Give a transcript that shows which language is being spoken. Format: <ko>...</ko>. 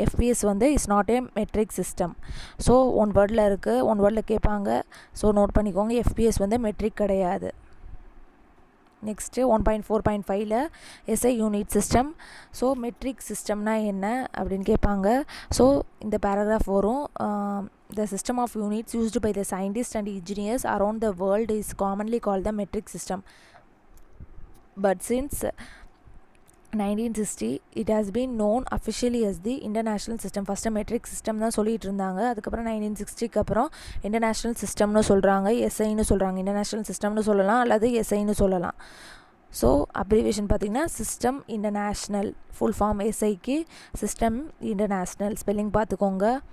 <ta>FPS வந்து</ta> <en>Is not a metric system.</en> <ta>So one வேர்டில் இருக்குது, ஒன் வேர்டில் கேட்பாங்க. ஸோ நோட் பண்ணிக்கோங்க, எஃபிஎஸ் வந்து மெட்ரிக் கிடையாது. Next 1.4.5ல் SI unit system. So matric சிஸ்டம்னா என்ன அப்படின்னு கேட்பாங்க. ஸோ இந்த பேராகிராஃப் வரும்.</ta> <en>The system of units used by the scientists and engineers around the world is commonly called the metric system. But since 1960 it has been known officially as the international system.</en> <ta>First matric system தான் சொல்லிகிட்டு இருந்தாங்க. அதுக்கப்புறம் 1960க்கு அப்புறம் international சிஸ்டம்னு சொல்கிறாங்க, எஸ்ஐன்னு சொல்கிறாங்க. International சிஸ்டம்னு சொல்லலாம் அல்லது எஸ்ஐன்னு சொல்லலாம். ஸோ அப்ரிவேஷன் பார்த்திங்கன்னா system international, full form எஸ்ஐக்கு system international. Spelling பார்த்துக்கோங்க.</ta>